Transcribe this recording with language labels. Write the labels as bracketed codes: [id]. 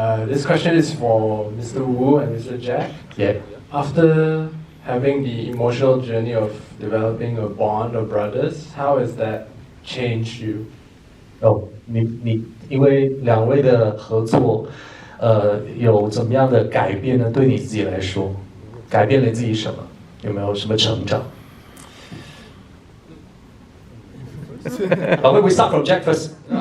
[en] This question is for Mr. Wu and Mr. Jack. Yeah. After having the emotional journey of developing a bond of brothers, how has that changed you? [zh] 你因为两位的合作，有怎么样的改变呢？对你自己来说，改变了自己什么？有没有什么成长？ [en] We start from Jack first.